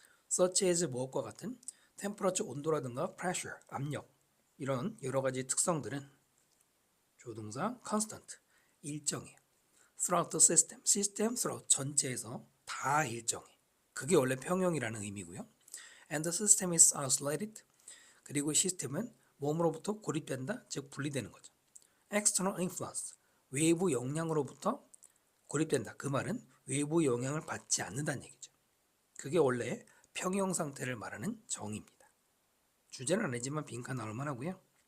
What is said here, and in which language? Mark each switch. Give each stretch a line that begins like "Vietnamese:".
English: such as
Korean: 무엇과 같은 temperature, 온도라든가 pressure, 압력, 이런 여러 가지 특성들은 조동사 constant, 일정해요.
English: throughout the system,
Korean: 시스템 throughout 전체에서 다 일정해. 그게 원래 평형이라는 의미고요.
English: And the system is isolated.
Korean: 그리고 시스템은 몸으로부터 고립된다, 즉 분리되는 거죠.
English: External influence,
Korean: 외부 영향으로부터 고립된다. 그 말은 외부 영향을 받지 않는다는 얘기죠. 그게 원래 평형 상태를 말하는 정의입니다. 주제는 아니지만 빈칸 나올 만하고요.